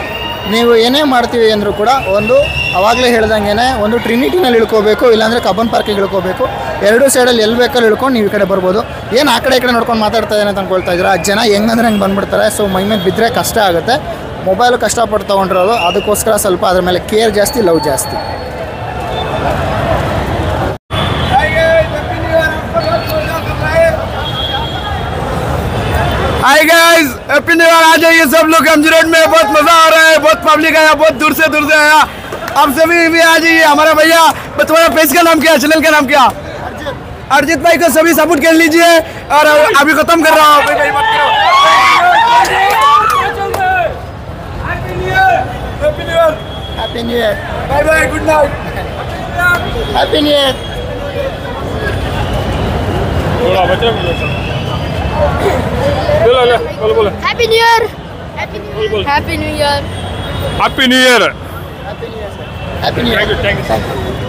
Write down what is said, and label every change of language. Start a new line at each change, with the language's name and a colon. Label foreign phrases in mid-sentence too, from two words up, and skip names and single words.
Kannada: ನೀವು ಏನೇ ಮಾಡ್ತೀವಿ ಅಂದರೂ ಕೂಡ ಒಂದು ಅವಾಗಲೇ ಹೇಳ್ದಂಗೆ ಒಂದು ಟ್ರಿನಿಟಿನಲ್ಲಿ ಇಳ್ಕೋಬೇಕು, ಇಲ್ಲಾಂದರೆ ಕಬ್ಬನ್ ಪಾರ್ಕಿಗೆ ಇಳ್ಕೋಬೇಕು. ಎರಡೂ ಸೈಡಲ್ಲಿ ಎಲ್ಲಿ ಬೇಕಲ್ಲಿ ಇಳ್ಕೊಂಡು ನೀವು ಈ ಕಡೆ ಬರ್ಬೋದು. ಏನು ಆ ಕಡೆ ಈ ಕಡೆ ನೋಡ್ಕೊಂಡು ಮಾತಾಡ್ತಾ ಇದ್ದಾನೆ ಅಂತ ಅಂದ್ಕೊಳ್ತಾ ಇದ್ದೀರಾ? ಜನ ಹೆಂಗಂದ್ರೆ ಹಂಗೆ ಬಂದುಬಿಡ್ತಾರೆ. ಸೊ ಮೈ ಮೇಲೆ ಬಿದ್ದರೆ ಕಷ್ಟ ಆಗುತ್ತೆ. ಮೊಬೈಲು ಕಷ್ಟಪಟ್ಟು ತೊಗೊಂಡಿರೋದು, ಅದಕ್ಕೋಸ್ಕರ ಸ್ವಲ್ಪ ಅದ್ರ ಮೇಲೆ ಕೇರ್ ಜಾಸ್ತಿ, ಲವ್ ಜಾಸ್ತಿ.
English: Hi guys, happy new year.
Hindi: आ जाइए सब लोग MG रोड में, बहुत मजा आ रहा है, बहुत पब्लिक आया, बहुत दूर से आया। आप सभी भी आ जाइए। हमारा भैया, तुम्हारा पेज का नाम क्या है, चैनल का नाम क्या? अर्जित भाई को सभी सपोर्ट कर लीजिए। और अभी खत्म कर रहा हूँ।
English: Happy New Year. Bye bye good night. Happy New Year.
Hindi: बोला बच्चे बोलो ले बोलो बोलो
English: Happy New Year! Happy New Year! Happy New Year! Happy New Year. Happy New Year sir. Happy New Year. thank you